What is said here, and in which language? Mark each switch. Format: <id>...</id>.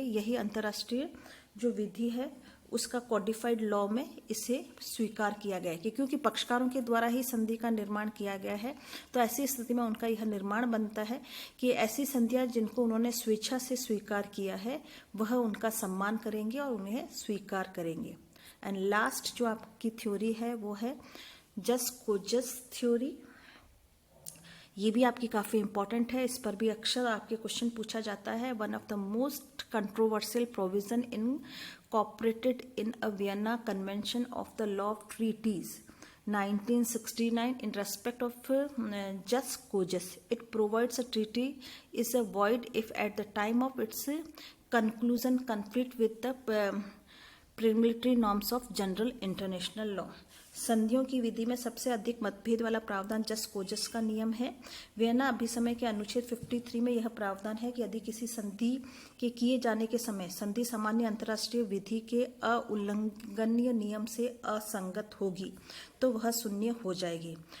<hi>यही अंतर्राष्ट्रीय जो विधि है उसका कॉडिफाइड लॉ में इसे स्वीकार किया गया है कि क्योंकि पक्षकारों के द्वारा ही संधि का निर्माण किया गया है, तो ऐसी स्थिति में उनका यह निर्माण बनता है कि ऐसी संधियां जिनको उन्होंने स्वेच्छा से स्वीकार किया है वह उनका सम्मान करेंगे और उन्हें स्वीकार करेंगे। एंड लास्ट जो आपकी थ्योरी है वो है जस कोजस थ्योरी। ये भी आपकी काफ़ी इंपॉर्टेंट है, इस पर भी अक्सर आपके क्वेश्चन पूछा जाता है।</hi> <en>One of the most controversial provision incorporated in a Vienna Convention of the Law of Treaties 1969 in respect of jus cogens. It provides a treaty is a void if at the time of its conclusion conflict with the preliminary norms of general international law.</en> <hi>संधियों की विधि में सबसे अधिक मतभेद वाला प्रावधान जस कोजस का नियम है। वियना अभिसमय के अनुच्छेद 53 में यह प्रावधान है कि यदि किसी संधि के किए जाने के समय संधि सामान्य अंतर्राष्ट्रीय विधि के अउल्लंघनीय नियम से असंगत होगी तो वह शून्य हो जाएगी।</hi>